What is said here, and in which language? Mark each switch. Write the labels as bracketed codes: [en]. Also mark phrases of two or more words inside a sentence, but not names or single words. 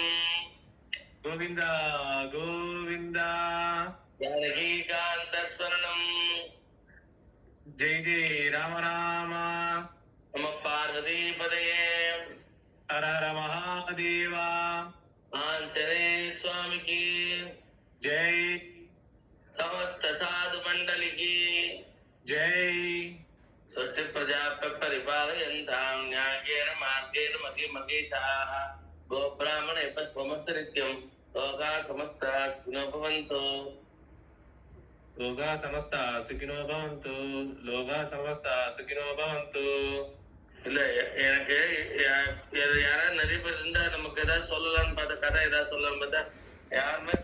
[ta] கோவிந்தா கோவிந்தா. [sa] ஜானகீகாந்தஸ்மரணம். जय जय राम रामा. नमः पार्वतीपतये. हर हर महादेवा. [ta] ஆஞ்சநேய சுவாமிக்கு ஜெய். [hi] समस्त साधु मंडली की जय. [sa] सृष्टि प्रजा परिपालयन्तां न्यायेन मार्गेण मगे मगेशाः गो ब्राह्मणे स्वमस्तनित्यं लोकाः समस्ताः सुखिनो भवन्तु. लोकाः समस्ताः सुखिनो भवन्तु. लोकाः समस्ताः सुखिनो भवन्तु. [ta] இல்ல எனக்கு யாராவது நிறைய பேர் இருந்தா நமக்கு ஏதாவது சொல்லலாம்னு பார்த்தா கதை ஏதாவது சொல்லலாம்னு பார்த்தா யாருமே